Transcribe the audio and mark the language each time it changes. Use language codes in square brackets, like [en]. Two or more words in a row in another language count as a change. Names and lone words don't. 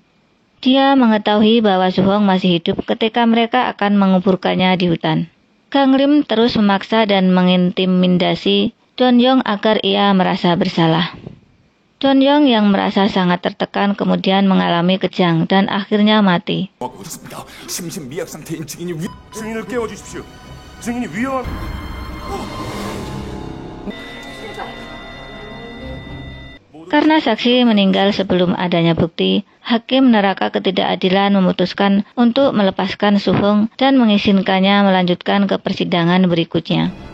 [id] Dia mengetahui bahwa Suhong masih hidup ketika mereka akan menguburkannya di hutan. Gamlim terus memaksa dan mengintimidasi Dong-yeon agar ia merasa bersalah. Dong-yeon yang merasa sangat tertekan kemudian mengalami kejang dan akhirnya mati. [ko] 심신미약 상태인 증인을 깨워주십시오. 증인이 위험한... [id] Karena saksi meninggal sebelum adanya bukti, Hakim Neraka Ketidakadilan memutuskan untuk melepaskan Suhong dan mengizinkannya melanjutkan ke persidangan berikutnya.